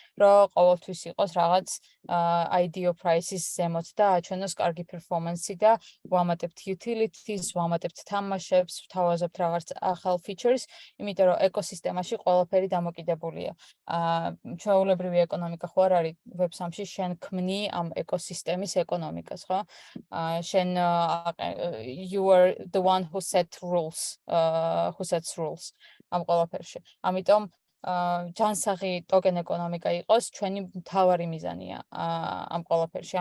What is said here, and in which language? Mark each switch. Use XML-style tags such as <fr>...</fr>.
<ka>რომ ყოველთვის იყოს რაღაც IDO price-ის ზემოთ და აჩვენოს კარგი performance-ი და ვამატებთ utilities, ვამატებთ თამაშებს, ვთავაზობთ რაღაც ახალ features, იმიტომ რომ ეკოსისტემაში ყველაფერი დამოკიდებულია. ჩვეულებრივი ეკონომიკა ხო არ არის Web3-ში, შენ ქმნი ამ ეკოსისტემის ეკონომიკას, ხო? შენ</ka> <en>you are the one who sets rules</en> <ka>ამ ყველაფერში. ამიტომ ჯანსაღი ტოკენ ეკონომიკა იყოს ჩვენი მთავარი მიზანია ამ ყველაფერში.</ka>